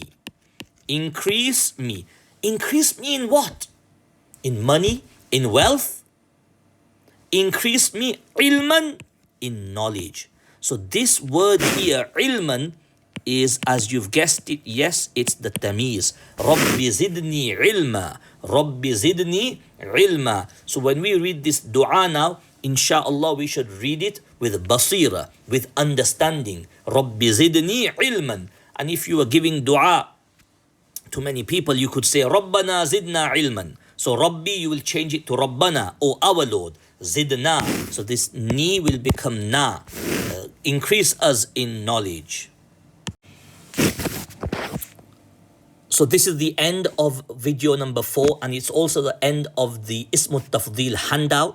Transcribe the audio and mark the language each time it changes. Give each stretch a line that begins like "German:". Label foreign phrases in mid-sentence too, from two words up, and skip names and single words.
English: Increase me. Increase me in what? In money? In wealth? Increase me ilman, in knowledge. So this word here, ilman, is, as you've guessed it, yes, it's the tamiz.
Arabic: رب زدني علما. رب زدني علما.
English: So when we read this dua now, inshallah, we should read it with basira, with understanding.
Arabic: رب زدني علما.
English: And if you are giving dua to many people, you could say
Arabic: ربنا زدنا علما.
English: So Rabbi, you will change it to Rabbana, or our Lord. Zidna. So this ni will become na. Increase us in knowledge. So this is the end of video number 4, and it's also the end of the Ismut Tafdil handout.